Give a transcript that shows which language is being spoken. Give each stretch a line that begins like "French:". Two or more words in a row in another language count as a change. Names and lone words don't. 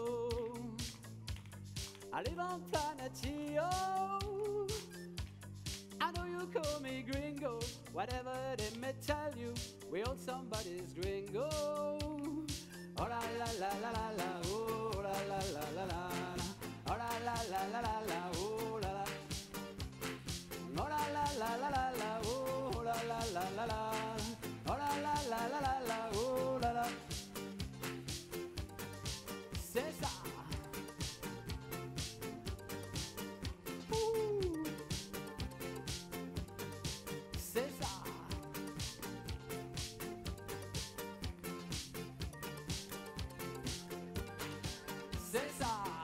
English: I live on planet Geo. I know you call me gringo. Whatever they may tell you, we all somebody's gringo. Oh la la la la la la. Oh la la la la la. Oh la la la la la la. Oh la la. Oh la la la la la la. Oh la la la la la. Oh la la la la la la. Oh la la.
French: C'est ça. Ouh. C'est ça. C'est ça.